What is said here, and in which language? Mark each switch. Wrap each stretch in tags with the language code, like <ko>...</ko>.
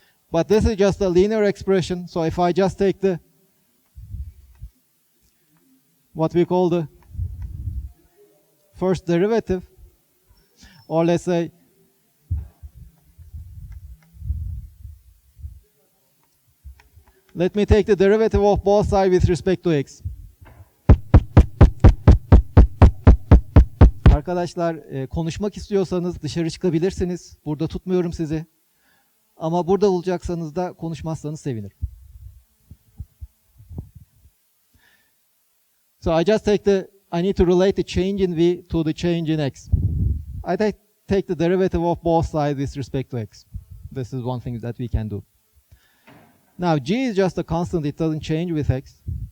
<en>But this is just a linear expression, so if I just take the what we call the first derivative, or let's say let me take the derivative of both sides with respect to x.</en> <tr>Arkadaşlar konuşmak istiyorsanız dışarı çıkabilirsiniz. Burada tutmuyorum sizi. Ama burada olacaksanız da konuşmazsanız sevinirim.</tr> <en>So I just I need to relate the change in v to the change in x. I take the derivative of both sides with respect to x. This is one thing that we can do. Now g is just a constant, it doesn't change with x.</en>